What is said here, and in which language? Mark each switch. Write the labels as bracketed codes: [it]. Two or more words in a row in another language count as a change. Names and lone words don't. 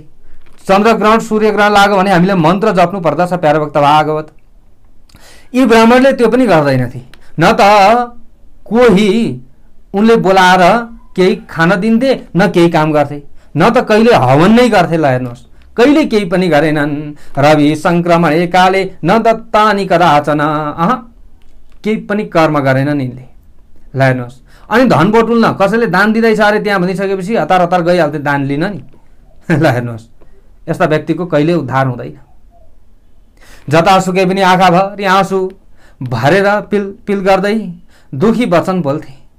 [ne] चन्द्रग्रहण सूर्यग्रहण लाग्यो भने हामीले मन्त्र जप्नु पर्दछ प्यारभक्त भागवत। यी ब्राह्मणले त्यो पनि गर्दैनथे, न त कोही उनले बोलाएर केही खान दिन्थे, न केही काम गर्थे, न त कहिले हवन नै गर्थे। ल हेर्नुहोस्, कहिले केही पनि गरेनन्। [sa] रवि संक्रमण एकाले न दत्तानि कदाचन, [ne] केही पनि कर्म गरेनन् यिनले। ल हेर्नुहोस्, अनि धन बटुल्न कसैले दान दिँदैछ अरे त्यहाँ भनिसकेपछि हतार हतार गइहाल्थे दान लिन नि। ल हेर्नुहोस्, यस्ता व्यक्तिको कहिले उद्धार हुँदैन। जतासुकै पनि आँखाभरि आँसु भरेर पिल पिल गर्दै दुखी वचन बोल्थे।